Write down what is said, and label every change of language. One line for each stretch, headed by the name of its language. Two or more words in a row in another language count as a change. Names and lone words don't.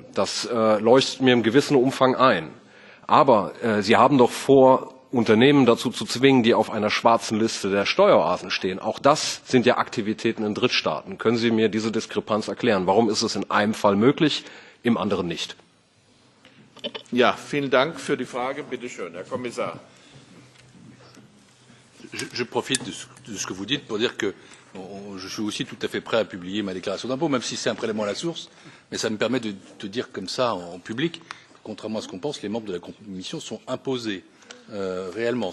German: Das leuchtet mir im gewissen Umfang ein. Aber Sie haben doch vor, Unternehmen dazu zu zwingen, die auf einer schwarzen Liste der Steueroasen stehen. Auch das sind ja Aktivitäten in Drittstaaten. Können Sie mir diese Diskrepanz erklären? Warum ist es in einem Fall möglich, im anderen nicht? Ja, vielen Dank für die Frage. Bitte schön, Herr Kommissar.
French: Je profite de ce que vous dites pour dire que je suis aussi tout à fait prêt à publier ma déclaration d'impôt, même si c'est un prélèvement à la source, mais ça me permet de dire comme ça en public, contrairement à ce qu'on pense, les membres de la Commission sont imposés réellement.